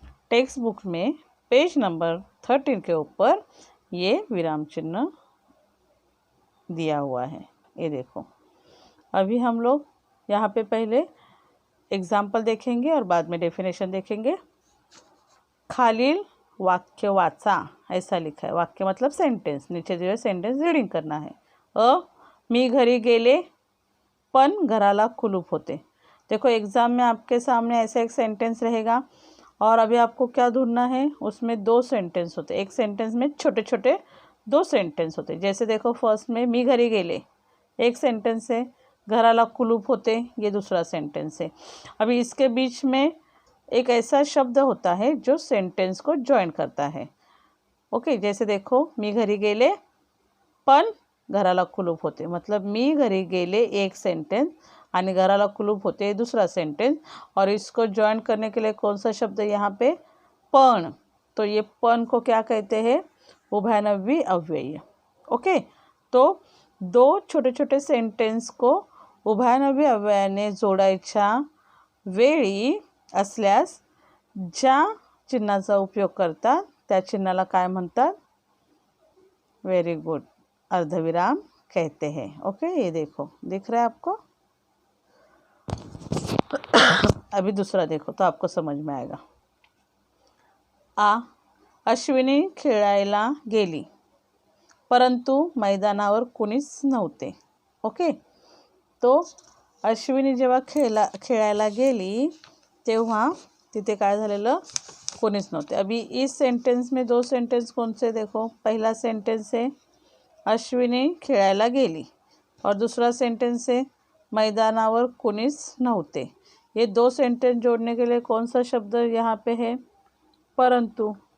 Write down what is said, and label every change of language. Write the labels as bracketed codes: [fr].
[hi] Text book में page number 13 के ऊपर ये विराम चिन्ह दिया हुआ है. ये देखो. अभी हम लोग यहाँ पे पहले एग्जाम्पल देखेंगे और बाद में डेफिनेशन देखेंगे. [mr] खालील वाक्य वाचा, [hi] ऐसा लिखा है. वाक्य मतलब सेंटेंस. नीचे जो है सेंटेंस रीडिंग करना है. [mr] मी घरी गेले पण घराला कुलूप होते. [hi] देखो एग्ज़ाम में आपके सामने ऐसा एक सेंटेंस रहेगा और अभी आपको क्या ढूंढना है, उसमें 2 सेंटेंस होते. एक सेंटेंस में छोटे छोटे 2 सेंटेंस होते. जैसे देखो फर्स्ट में [mr] मी घरी गेले [hi] एक सेंटेंस है, [mr] घराला कुलूप होते [hi] ये दूसरा सेंटेंस है. अभी इसके बीच में एक ऐसा शब्द होता है जो सेंटेंस को ज्वाइन करता है. ओके. जैसे देखो [mr] मी घरी गेले पण घराला कुलूप होते, मतलब मी घरी गेले एक सेंटेंस आणि घराला कुलूप होते, [hi] ये दूसरा सेंटेंस। और इसको ज्वाइन करने के लिए कौन सा शब्द है यहाँ पे, पण। तो ये पण को क्या कहते हैं, उभयनवी अव्यय। [mr] ओके, तो दो छोटे छोटे सेंटेन्स को उभयनवी अव्ययाने जोडायच्या वेळी असल्यास ज्या चिन्हाचा उपयोग करतात त्या चिन्हाला काय म्हणतात, वेरी गुड, [hi] अर्धविराम कहते हैं। ओके, ये देखो, दिख रहा है आपको। अभी दूसरा देखो तो आपको समझ में आएगा। [mr] अश्विनी खेळायला गेली परंतु मैदानावर कुणीच नव्हते। ओके, तो अश्विनी जेव्हा खेळायला गेली तेव्हा तिथे काय झालेलं, कोणीच नव्हते। [hi] अभी इस सेंटेंस में दो सेंटेंस कौन से, देखो, पहला सेंटेंस है [mr] अश्विनी खेळायला गेली [hi] और दूसरा सेंटेंस है [mr] मैदानावर कुणीच नव्हते। [hi] ये दो सेंटेंस जोड़ने के लिए कौन सा शब्द यहाँ पे है, परंतु।